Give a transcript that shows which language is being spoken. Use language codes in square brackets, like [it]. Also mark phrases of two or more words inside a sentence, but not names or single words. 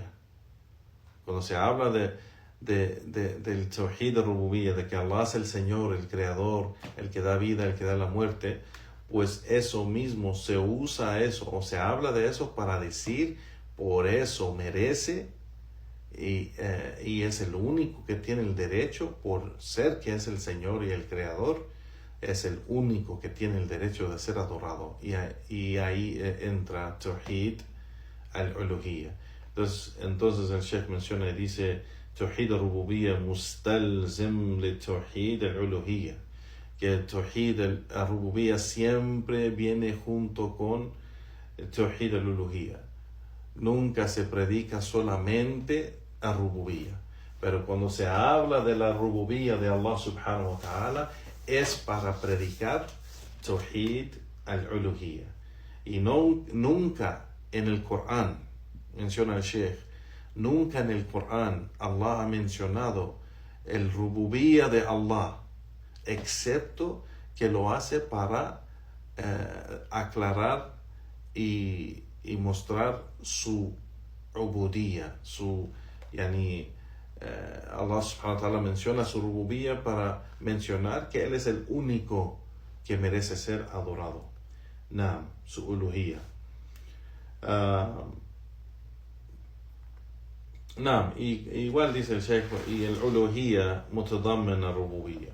[es] Cuando se habla del [ar] توحيد الربوبية, [es] de que Allah es el Señor, el Creador, el que da vida, el que da la muerte, pues eso mismo se usa eso, o se habla de eso para decir, por eso merece y es el único que tiene el derecho, por ser que es el Señor y el Creador, es el único que tiene el derecho de ser adorado. Y ahí entra [ar] توحيد الألوهية. [es] Entonces el Sheikh menciona y dice, [ar] توحيد الربوبية مستلزم لتوحيد الألوهية, [es] que el [ar] توحيد الربوبية [es] siempre viene junto con el [ar] توحيد الألوهية. [es] Nunca se predica solamente a Rububiyya, pero cuando se habla de la Rububiyya de Allah [ar] سبحانه وتعالى, [es] es para predicar [ar] توحيد الألوهية. [es] Y nunca en el Corán, menciona el Sheikh, nunca en el Corán Allah ha mencionado el rububía de Allah, excepto que lo hace para aclarar y mostrar su ubudía, Allah [ar] سبحانه وتعالى [es] menciona su rububía para mencionar que Él es el único que merece ser adorado. Naam, su uluhía. Naam, igual dice el Sheikh, y el uluhía [ar] متضمن الربوبية.